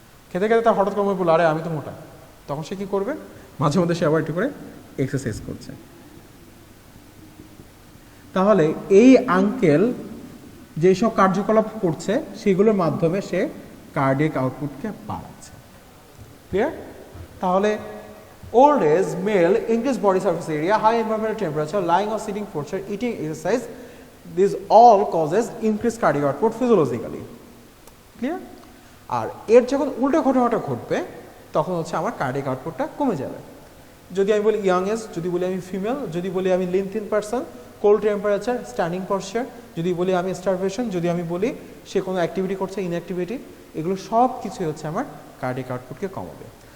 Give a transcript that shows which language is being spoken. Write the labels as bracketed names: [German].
[Bangla] খেতে খেতে তার হঠাৎ করে বললো, আরে আমি তো মোটা, তখন সে কি করবে, মাঝে মধ্যে সে আবার একটু করে এক্সারসাইজ করছে। তাহলে এই আঙ্কেল যেসব কার্যকলাপ করছে সেগুলোর মাধ্যমে সে কার্ডিয়াক আউটপুটকে বাড়াচ্ছে। ক্লিয়ার? [English] তাহলে old age male, increased body surface area, high environmental temperature, lying or sitting posture, eating, exercise, these all causes increased cardiac output physiologically. [Bangla] Clear? আর এর যখন উল্টো ঘটনাটা ঘটবে তখন হচ্ছে আমার কার্ডিয়াক আউটপুটটা কমে যাবে। যদি আমি বলি ইয়াং এজ, যদি বলি আমি ফিমেল, যদি বলি আমি Lin thin person, cold temperature, standing posture, যদি বলি আমি স্টারভেশন, যদি আমি বলি সে কোনো অ্যাক্টিভিটি করছে, ইনঅ্যাক্টিভিটি, এগুলো সব কিছুই হচ্ছে আমার কার্ডিয়াক আউটপুটকে কমাবে।